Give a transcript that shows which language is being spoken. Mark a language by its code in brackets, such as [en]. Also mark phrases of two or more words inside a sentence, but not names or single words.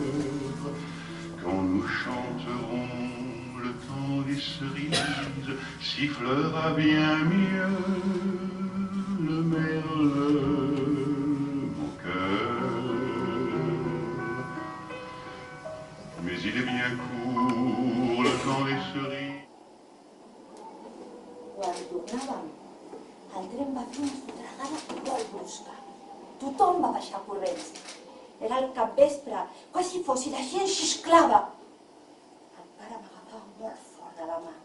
[fr] Quand nous chanterons, le temps des cerises sifflera bien mieux le merle, mon cœur. Mais il est bien court le temps des cerises. [ca] Quan tornàvem, el tren va fer una sotragada molt brusca. Tothom va baixar corrents. Era el capvespre, quasi fos i la gent xisclava. El pare m'agafava molt fort de la mà.